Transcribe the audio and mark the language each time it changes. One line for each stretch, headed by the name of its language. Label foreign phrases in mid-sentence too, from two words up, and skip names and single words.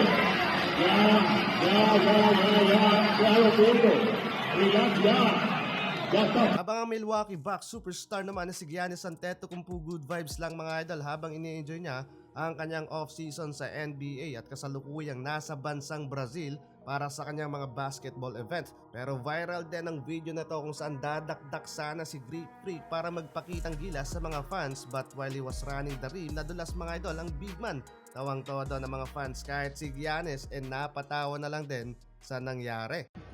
Spanish: Ya lo tengo. Relax ya. Ya está.
Filipino: Habang ang Milwaukee Bucks superstar naman na si Giannis Antetokounmpo
English: good vibes
Filipino: lang mga idol habang ini-enjoy niya ang kanyang off-season sa NBA at kasalukuyang nasa bansang Brazil para sa kanyang mga
English: basketball event.
Filipino: Pero viral din ang video na to kung saan dadakdak sana si Greek Freak para magpakitang gilas sa mga fans,
English: but while he was running the rim,
Filipino: nadulas mga idol ang big man. Tawang-tawa daw ng mga fans kahit si Giannis napatawa na lang din sa nangyari.